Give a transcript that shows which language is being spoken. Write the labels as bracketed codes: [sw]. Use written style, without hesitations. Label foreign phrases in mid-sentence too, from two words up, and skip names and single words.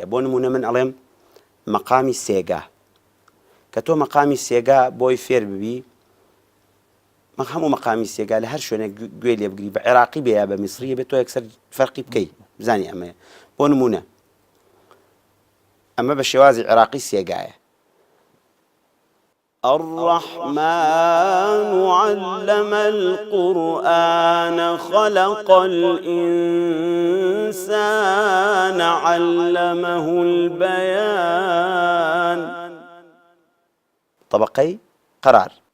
[ckb] بۆ نمونە من ئەڵێم مەقامی سێگا کە تۆ مەقامی سێگا بۆی فێر ببی هەموو مەقامی سێگا لە هەر شوێنێک گوێ لێ بگری بە عێراقی بێ یا بە میسریە بێت تۆ یەکسەر فەرقی بکەی بزانی ئەمەیە. بۆ نمونە ئەمە بە شێوازی عێراقی سێگایە. [ar] الرحمن علم القرآن خلق الإنسان علمه البيان. طبقي قرار.